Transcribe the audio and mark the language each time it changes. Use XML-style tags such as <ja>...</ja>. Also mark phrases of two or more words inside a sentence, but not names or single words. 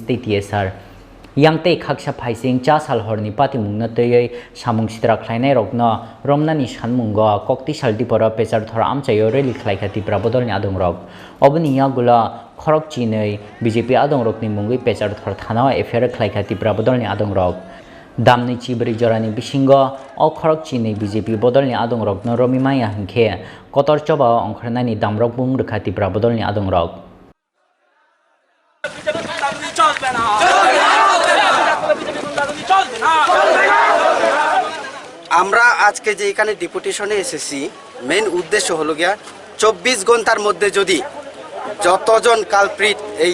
<trp>te TSR Yangte khaksa phaising chasal horni pati mungna tei samung sitra khlainai rokno romnani sanmungo kokti saldi pora pechar thor amchayo reli khlaikati prabodol ni adong rok obni yagula khorok chinei BJP adong rokni mungui pechar thor thana affair khlaikati prabodol ni adong rok damni chibri jorani bisingo o khorok chinei BJP bodol ni adong rokno romimaya hingkhe kotor choba ongkhrnani damrok bung rekhati prabodol ni adong rok</trp> <bn>আমরা আজকে যে এখানে ডেপুটেশনে এসেছি মেইন উদ্দেশ্য হলো গিয়া 24 ঘন্টার মধ্যে যদি যতজন কালপ্রিট এই</bn>